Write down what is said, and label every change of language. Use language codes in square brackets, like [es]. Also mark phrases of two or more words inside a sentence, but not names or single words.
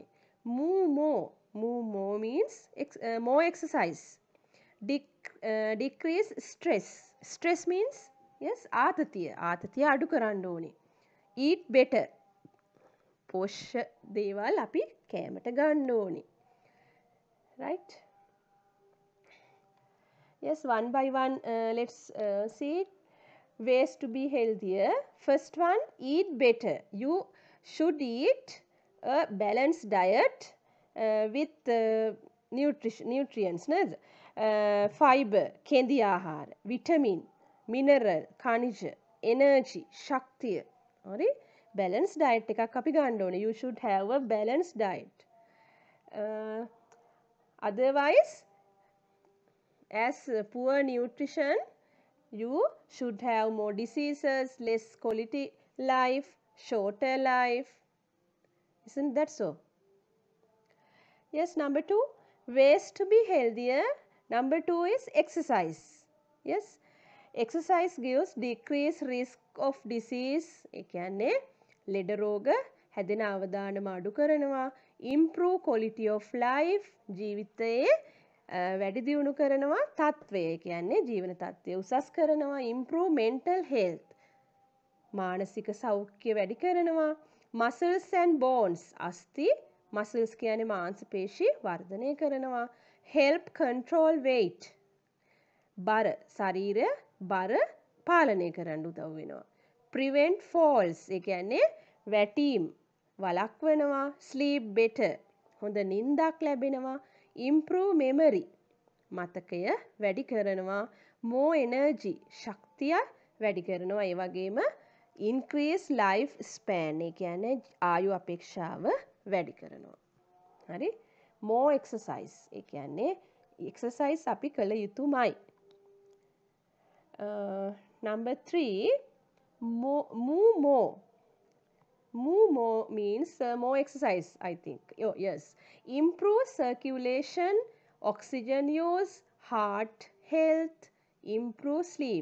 [en] Move more. Move more means more exercise. Decrease stress. Stress means yes ආතතිය. [si] ආතතිය අඩු කරන්න ඕනේ. [en] Eat better. [si] පෝෂ්‍ය දේවල් අපි කෑමට ගන්න ඕනේ. [en] Right? Yes, one by one let's see ways to be healthier. First one, eat better. You should eat a balanced diet with nutrients. Fiber, [si] කෙඳි ආහාර, vitamin, mineral, khaniජ, energy, ශක්තිය. හරි? [en] Balanced diet [si] එකක් අපි ගන්න ඕනේ. [en] You should have a balanced diet. Otherwise, as poor nutrition, you should have more diseases, less quality life, shorter life. Isn't that so? Yes, number 2, ways to be healthier. Number 2 is exercise. Yes, exercise gives decreased risk of disease. [si] ඒ කියන්නේ ලෙඩ රෝග හැදෙන අවදානම අඩු කරනවා. [en] Improve quality of life. [si] ජීවිතයේ වැඩි දියුණු කරනවා. තත්ත්වය කියන්නේ ජීවන තත්ත්වය උසස් කරනවා. [en] Improve mental health. [si] මානසික සෞඛ්‍ය වැඩි කරනවා. [en] Muscles and bones. [si] අස්ථි muscles කියන්නේ මාංශ පේශි වර්ධනය කරනවා. [en] Help control weight. [si] බර ශරීරය බර පාලනය කරන්න උදව් වෙනවා. [en] Prevent falls. [si] ඒ කියන්නේ වැටීම් වළක්වනවා. [en] Sleep better. [si] හොඳ නිින්දක් ලැබෙනවා. [en] Improve memory. [si] මතකය වැඩි කරනවා. [en] More energy. [si] ශක්තිය වැඩි කරනවා. ඒ වගේම [en] increase life span. [si] ඒ කියන්නේ ආයු අපේක්ෂාව වැඩි කරනවා. හරි? [en] More exercise. [si] ඒ කියන්නේ exercise අපි කළ යුතුමයි. [en] Number 3, move more. Move more means more exercise, I think. Oh, yes. Improve circulation, oxygen use, heart health, improve sleep.